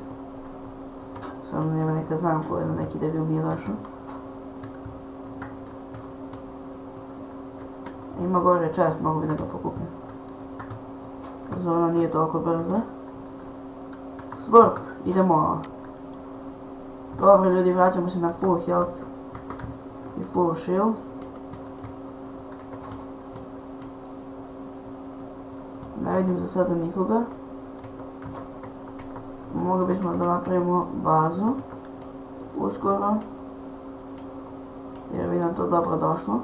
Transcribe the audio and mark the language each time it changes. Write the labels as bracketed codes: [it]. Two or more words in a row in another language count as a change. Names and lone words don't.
[sr] Samo nema neka zamka, jedno neki debil nije došao. Ima gore chest, mogu bi da ga pokupim. Zona nije toliko brza. Slurp, idemo. Dobro ljudi, vraćamo se na [en] full health [sr] i [en] full shield. [sr] Ne vidim za sada nikoga. Mogli bismo da napravimo bazu uskoro, jer bi nam to dobro došlo.